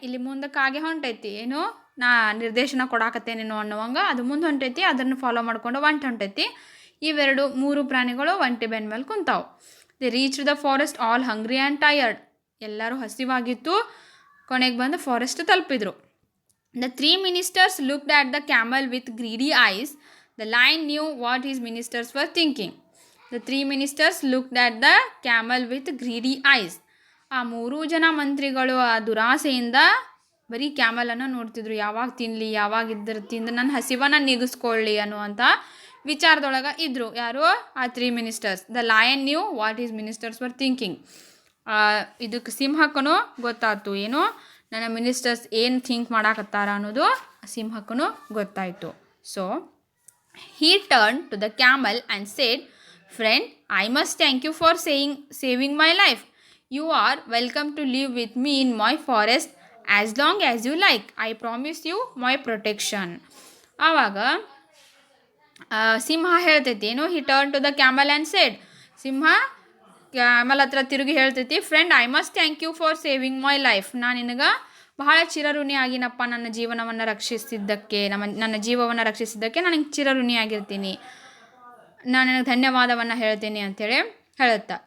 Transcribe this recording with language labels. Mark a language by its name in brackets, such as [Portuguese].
[Kannada] ಇಲ್ಲಿ ಮುಂದಕ್ಕಾಗೆ ಹೊಂಟೈತಿ, ಏನು ನಾ ನಿರ್ದೇಶನ ಕೊಡಾಕತ್ತೇನೇನೋ ಅನ್ನೋವಂಗೆ ಅದು ಮುಂದೆ ಹೊಂಟೈತಿ, ಅದನ್ನು ಫಾಲೋ ಮಾಡ್ಕೊಂಡು ಹೊಂಟೈತಿ. ಇವೆರಡು ಮೂರು ಪ್ರಾಣಿಗಳು ಒಂಟೆ ಬೆನ್ನ ಮೇಲೆ ಕುಂತಾವು. [English] They reach the forest all hungry and tired. [Kannada] ಎಲ್ಲರೂ ಹಸಿವಾಗಿತ್ತು, ಕೊನೆಗೆ ಬಂದು forest ತಲುಪಿದ್ರು. [English] The 3 ministers looked at the camel with greedy eyes. The lion knew what his ministers were thinking. The 3 ministers looked at the camel with greedy eyes. [Kannada] ಆ 3 ಜನ ಮಂತ್ರಿಗಳು ಆ ದುರಾಸೆಯಿಂದ ಬರೀ ಕ್ಯಾಮಲನ್ನು ನೋಡ್ತಿದ್ರು. ಯಾವಾಗ ತಿನ್ನಲಿ, ಯಾವಾಗ ತಿಂದು ನನ್ನ ಹಸಿವನ್ನು ನೀಗಿಸ್ಕೊಳ್ಳಿ ಅನ್ನುವಂಥ ವಿಚಾರದೊಳಗೆ ಇದ್ದರು. ಯಾರು? ಆ 3 ministers. [English] The lion knew what his ministers were thinking. [Kannada] ಇದಕ್ಕೆ ಸಿಂಹಕ್ಕೂ ಗೊತ್ತಾಯ್ತು, ಏನು ನನ್ನ ಮಿನಿಸ್ಟರ್ಸ್ ಏನು ಥಿಂಕ್ ಮಾಡಾಕತ್ತಾರ ಅನ್ನೋದು ಸಿಂಹಕ್ಕೂ ಗೊತ್ತಾಯಿತು. [English] So he turned to the camel and said, "Friend, I must thank you for saving my life. You are welcome to live with me in my forest as long as you like. I promise you my protection." [Kannada] ಆವಾಗ ಸಿಂಹ ಹೇಳ್ತೈತಿ ಏನು, [English] he turned to the camel and said, [Kannada] Simha camel ಹತ್ರ ತಿರುಗಿ ಹೇಳ್ತೈತಿ, [English] Friend, I must thank you for saving my life. [Kannada] ನಾನು ನಿನಗೆ ಬಹಳ ಚಿರಋಣಿಯಾಗಿನಪ್ಪ, ನನ್ನ ಜೀವನವನ್ನು ರಕ್ಷಿಸಿದ್ದಕ್ಕೆ, ನನ್ನ ಜೀವವನ್ನು ರಕ್ಷಿಸಿದ್ದಕ್ಕೆ ನನಗೆ ಚಿರಋಣಿಯಾಗಿರ್ತೀನಿ, ನಾನು ನನಗೆ ಧನ್ಯವಾದವನ್ನು ಹೇಳ್ತೀನಿ ಅಂಥೇಳಿ ಹೇಳುತ್ತಾ.